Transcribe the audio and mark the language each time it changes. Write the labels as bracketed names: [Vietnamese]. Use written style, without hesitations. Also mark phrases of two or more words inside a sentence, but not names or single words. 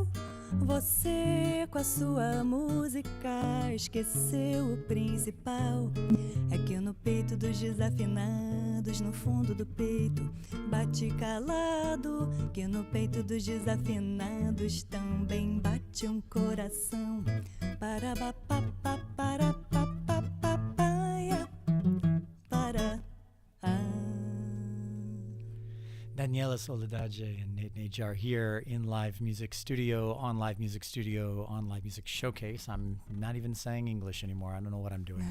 [Portuguese] Você com a sua música esqueceu o principal. É que no peito dos desafinados, no fundo do peito, bate calado. Que no peito dos desafinados também bate um coração. Para ba pa pa para pa pa pa paia para. [English] Daniela, Soledade, and Najar here in Live Music Studio, on Live Music Studio, on Live Music Showcase. I'm not even saying English anymore. I don't know what I'm doing.